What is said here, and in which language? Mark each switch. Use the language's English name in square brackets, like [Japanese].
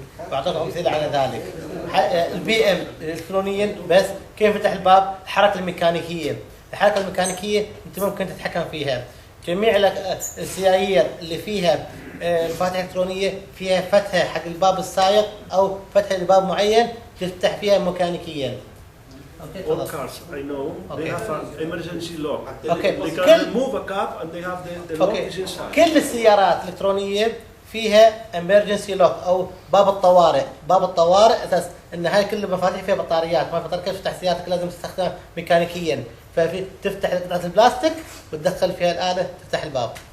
[Arabic] بعطيكم امثله على ذلك. البي ام الكترونيا بس كيف فتح الباب؟ الحركه الميكانيكيه، الحركه الميكانيكيه انت ممكن تتحكم فيها. جميع السيايير اللي فيها مفاتيح الكترونيه فيها فتحه حق الباب السائق او فتح لباب معين تفتح فيها ميكانيكيا. [English] All cars I know they have an emergency lock. Okay. They can remove a cap and they have the lock is inside. [Arabic] كل السيارات الإلكترونية فيها [English] emergency lock [Arabic] أو باب الطوارئ. باب الطوارئ أساس إن هاي كل المفاتيح فيها بطاريات، ما تقدر تفتح سيارتك لازم تستخدمها ميكانيكيا. ففي تفتح قطعة البلاستيك وتدخل فيها الآلة تفتح الباب.